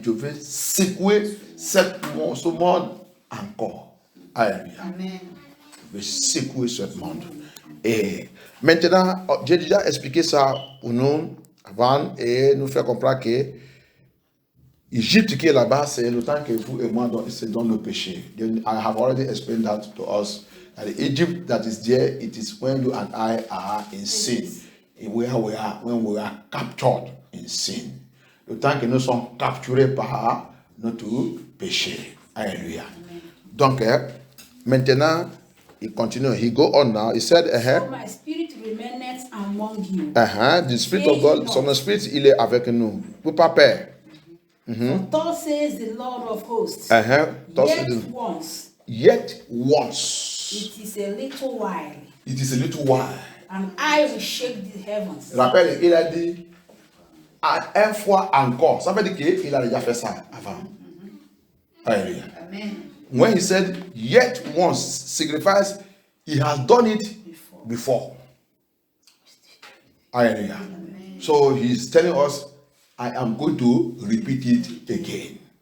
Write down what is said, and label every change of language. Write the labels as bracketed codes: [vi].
[fr] Je vais secouer ce monde encore. Alléluia. Amen. Je vais secouer ce monde. Et maintenant, j'ai déjà expliqué ça pour nous avant et nous faire comprendre que l'Égypte qui est là-bas, c'est le temps que vous et moi, c'est dans le péché. [en] I have already explained that to us. That the Egypt that is there, it is when you and I are in sin. Where we are, when we are captured in sin. [fr] Le temps que nous sommes capturés par notre péché. Alléluia. Donc, maintenant, il continue. [en] He go on now. He said, so my spirit remaineth among you. The Spirit of God, [fr] son Esprit, il est avec nous. Pour pas peur. [en] For thus says the Lord of hosts, Thus yet says the- once, Yet once, it is a little while, it is a little while. and I will shake the heavens. [fr] Rappelle, il a dit à une fois encore. Ça veut dire qu'il a déjà fait ça avant. Alléluia. Amen. [en] When he said yet once signifies he has done it before. Hallelujah. So he's telling us, I am going to repeat it again.